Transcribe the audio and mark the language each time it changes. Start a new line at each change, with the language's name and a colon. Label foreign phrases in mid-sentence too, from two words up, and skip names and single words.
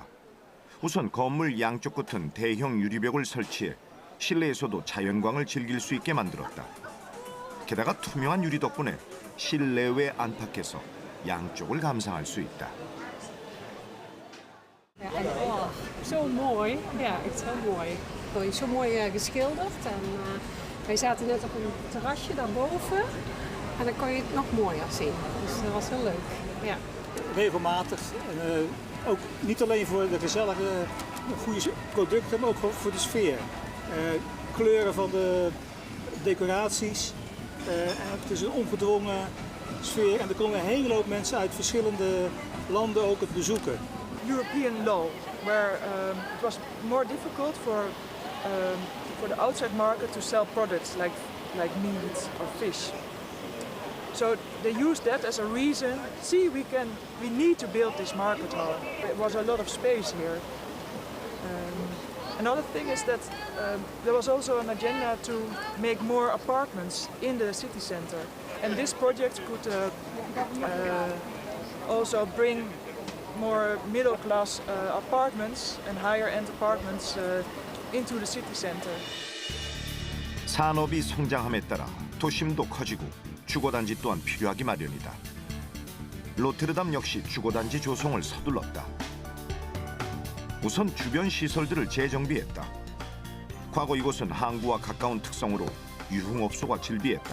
Korean: 우선 건물 양쪽 끝은 대형 유리벽을 설치해 실내에서도 자연광을 즐길 수 있게 만들었다. 게다가 투명한 유리 덕분에 실내외 안팎에서 양쪽을 감상할 수 있다.
Dutch: zo mooi. Ja, echt heel mooi. Zo mooi geschilderd. En wij zaten net op een terrasje daarboven. En dan kon je het nog mooier zien. Dus dat was heel leuk. Ja. Regelmatig. En, ook niet alleen voor de gezellige, goede producten, maar ook voor de sfeer. Kleuren van de decoraties. Het is een ongedwongen sfeer en er komen een hele hoop mensen uit verschillende landen ook het bezoeken.
English: European law, where it was more difficult for the outside market to sell products like meat or fish. So they used that as a reason. See, we need to build this market hall. There was a lot of space here. Another thing is that there was also an agenda to make more apartments in the city center. And this project could also bring more middle-class apartments and higher-end apartments into the city center.
Korean: 산업이 성장함에 따라 도심도 커지고 주거단지 또한 필요하기 마련이다. 로테르담 역시 주거단지 조성을 서둘렀다. 우선 주변 시설들을 재정비했다. 과거 이곳은 항구와 가까운 특성으로 유흥업소가 즐비했다.